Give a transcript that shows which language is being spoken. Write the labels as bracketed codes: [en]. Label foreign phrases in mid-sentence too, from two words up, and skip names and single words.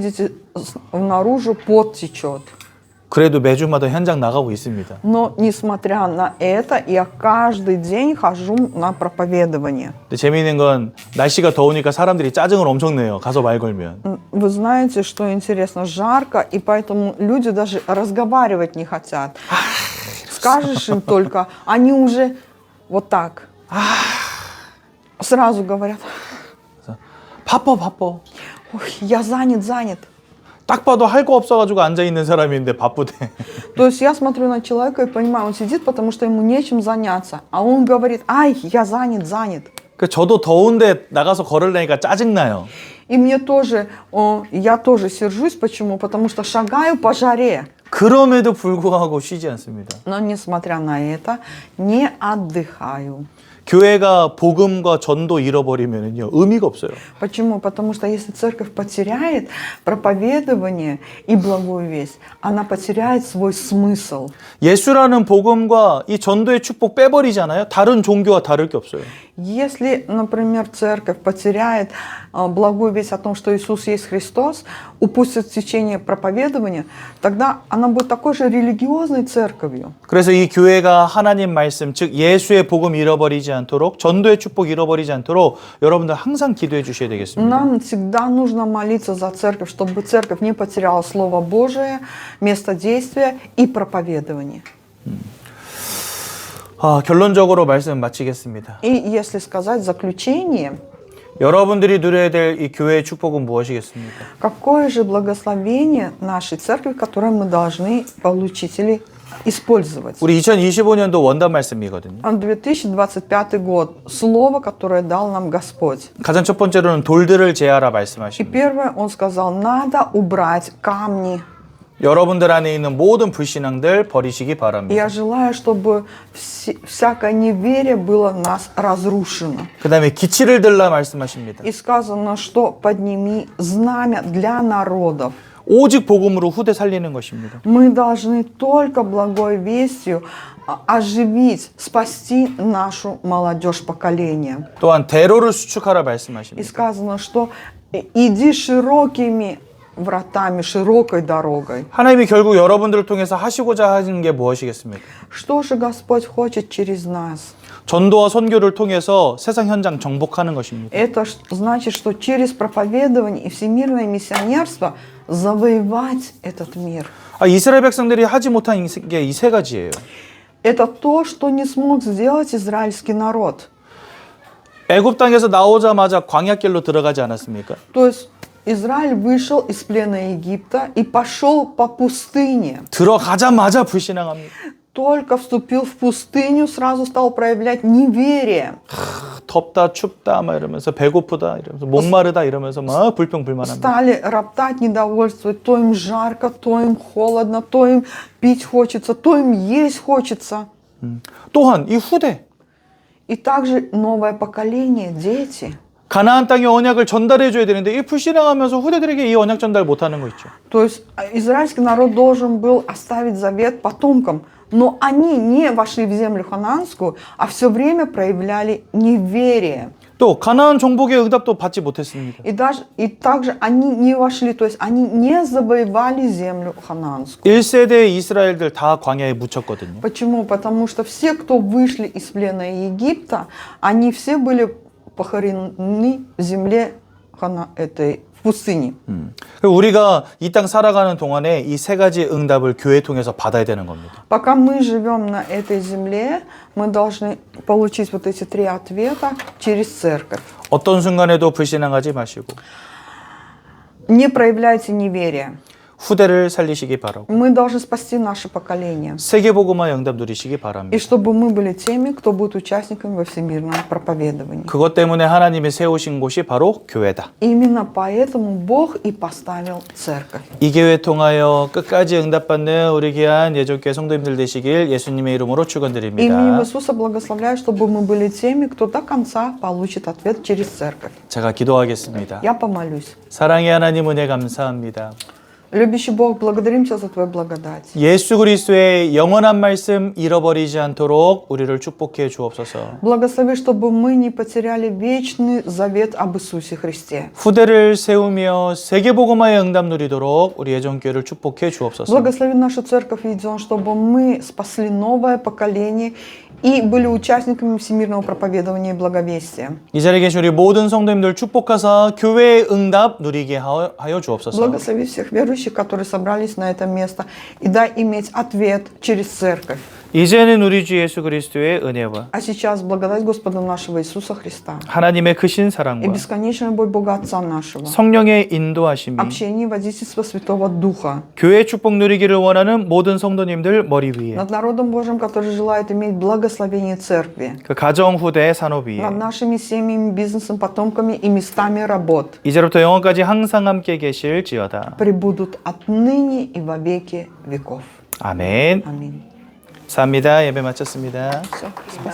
[ru] Если выйдете наружу, пот течет. [ko] 그래도 매주마다 현장 나가고 있습니다. [ru] Но, несмотря на это, я каждый день хожу на проповедование. [ko] 근데 재미있는 건 날씨가 더우니까 사람들이 짜증을 엄청 내요. 가서 말 걸면. [ru] Вы знаете, что интересно, жарко, и поэтому люди даже разговаривать не хотят. Скажешь им только, они уже вот так. Сразу говорят, [ko] 바빠. [ru] ой, я занят. [ko] 딱 봐도 할 거 없어가지고 앉아있는 사람인데 바쁘대. [ru] То есть я смотрю на человека и понимаю, он сидит, потому что ему нечем заняться. А он говорит, ай, я занят. [ko] 그 저도 더운데 나가서 걸으려니까 짜증나요. [ru] И мне тоже, я тоже сержусь. Почему? Потому что шагаю по жаре. [ko] 그럼에도 불구하고 쉬지 않습니다. [ru] Но несмотря на это, не отдыхаю. [ko] 교회가 복음과 전도 잃어버리면요 의미가 없어요. [ru] Почему? Потому что если церковь потеряет проповедование и благую весть, она потеряет свой смысл. [ko] 예수라는 복음과 이 전도의 축복 빼버리잖아요. 다른 종교와 다를 게 없어요. [ru] Если, например, церковь потеряет благую весть о том, что Иисус есть Христос, упустит течение проповедования, тогда она будет такой же религиозной церковью. [ko] 그래서 이 교회가 하나님 말씀, 즉 예수의 복음 잃어버리지 않도록, 전도의 축복 잃어버리지 않도록 여러분들 항상 기도해 주셔야 되겠습니다. [ru] Нам всегда нужно молиться за церковь, чтобы церковь не потеряла Слово Божие, место действия и проповедование. [ko] 결론적으로 말씀 마치겠습니다. [ru] И если сказать в заключение, [ko] 여러분들이 누려야 될 이 교회의 축복은 무엇이겠습니까? [ru] какое же благословение нашей церкви, которое мы должны получить или использовать? [ko] 우리 2025년도 원단 말씀이거든요. [ru] 2025 год. Слово, которое дал нам Господь. [ko] 가장 첫 번째로는 돌들을 제하라 [ru] И [ko] 말씀하십니다. [ru] первое, Он сказал, надо убрать камни. [ko] 여러분들 안에 있는 모든 불신앙들 버리시기 [ru] И [ko] 바랍니다. [ru] я желаю, чтобы всякое неверие было в нас разрушено. [ko] 그 다음에 기치를 들라 말씀하십니다. [ru] И сказано, что подними знамя для народов. [ko] 오직 복음으로 후대 살리는 것입니다. [ru] Мы должны только благой вестью оживить, спасти нашу молодежь поколения. [ko] 또한 대로를 수축하라 [ru] И [ko] 말씀하십니다. [ru] сказано, что иди широкими вратами, широкой дорогой. [ko] 하나님이 결국 여러분들을 통해서 하시고자 하는 게 무엇이겠습니까? [ru] Что же Господь хочет через нас? [ko] 전도와 선교를 통해서 세상 현장 정복하는 것입니다. [ru] Это значит, что через проповедование и всемирное миссионерство завоевать этот мир. [ko] 이스라엘 백성들이 하지 못한 게 이 세 가지예요. [ru] Это то, что не смог сделать израильский народ. [ko] 애굽 땅에서 나오자마자 광야길로 들어가지 않았습니까? [ru] То есть Израиль вышел из плена Египта и пошел по пустыне. [ko] 들어가자마자 불신앙합니다. [ru] Только вступил в пустыню, сразу стал проявлять неверие. [ko] 덥다 춥다 막 이러면서 배고프다 이러면서 목마르다 이러면서 막 불평불만합니다. [ru] Стали роптать, недовольствовать. То им жарко, то им холодно, то им пить хочется, то им есть хочется. [ko] 또한 이 후대 [ru] И также новое поколение, дети. [ko] 가나안 땅의 언약을 전달해 줘야 되는데 이 불신앙하면서 후대들에게 이 언약 전달 못하는 거 있죠. [ru] То есть израильский народ должен был оставить завет потомкам, но они не вошли в землю ханаанскую, а все время проявляли неверие. [ko] 또 가나안 정복의 응답도 받지 못했습니다. [ru] И также они не вошли, то есть они не завоевали землю ханаанскую. [ko] 1세대 이스라엘들 다 광야에 묻혔거든요. [ru] Почему? Потому что все, кто вышли из плена Египта, они все были похоронены в земле этой в пустыне. [ko] 우리가 이 땅 살아가는 동안에 이 세 가지 응답을 교회 통해서 받아야 되는 겁니다. [ru] Пока мы живем на этой земле, мы должны получить вот эти три ответа через церковь. [ko] 어떤 순간에도 불신앙하지 마시고 [ru] Не проявляйте неверие. [ko] 후대를 살리시기 바라고 [ru] Мы должны спасти наше поколение. [ko] 세계복음화 응답 누리시기 [ru] И [ko] 바랍니다. [ru] чтобы мы были теми, кто будет участниками во всемирном проповедовании. [ko] 그것 때문에 하나님이 세우신 곳이 바로 교회다. [ru] Именно поэтому Бог и поставил церковь. [ko] 이 교회 통하여 끝까지 응답받는 우리 귀한 예정교회 성도님들 되시길 예수님의 이름으로 [ru] Именем [ko] 축원드립니다. [ru] Иисуса благословляю, чтобы мы были теми, кто до конца получит ответ через церковь. [ko] 제가 기도하겠습니다. [ru] Я помолюсь. [ko] 사랑의 하나님 은혜 감사합니다. [ru] Любящий Бог, благодарим Тебя за Твою благодать. [ko] 예수 그리스도의 영원한 말씀 잃어버리지 않도록 우리를 축복해 주옵소서. [ru] Благослови, чтобы мы не потеряли вечный завет об Иисусе Христе. [ko] 후대를 세우며 세계복음화의 응답 누리도록 우리 예전교회를 축복해 주옵소서. [ru] Благослови нашу церковь Едион, чтобы мы спасли новое поколение и были участниками всемирного проповедования и благовестия. [ko] 이 자리에 계신 우리 모든 성도님들 축복하사 교회의 응답 누리게 하여 주옵소서. [ru] Благослови всех верующих, которые собрались на это место, и дай иметь ответ через церковь. [ko] 이제는 우리 주 예수 그리스도의 은혜와 [ru] А сейчас благодать Господа нашего Иисуса Христа [ko] 하나님의 크신 [ru] и [ko] 사랑과 [ru] бесконечная любовь Бога Отца нашего, [ko] 성령의 인도하심이 [ru] общение и водительство Святого Духа [ko] 교회 축복 누리기를 원하는 모든 성도님들 머리 위에 [ru] над народом Божьим, который желает иметь благословение Церкви, [ko] 그 가정 후대 산업 위에 [ru] над нашими семьями, бизнесом, потомками и местами работ, [ko] 이제부터 영원까지 항상 함께 계실지어다. [ru] пребудут отныне и во веки веков. [ko] 아멘. [ru] Аминь. [ko] 감사합니다. 예배 마쳤습니다. [ru] Все, спасибо.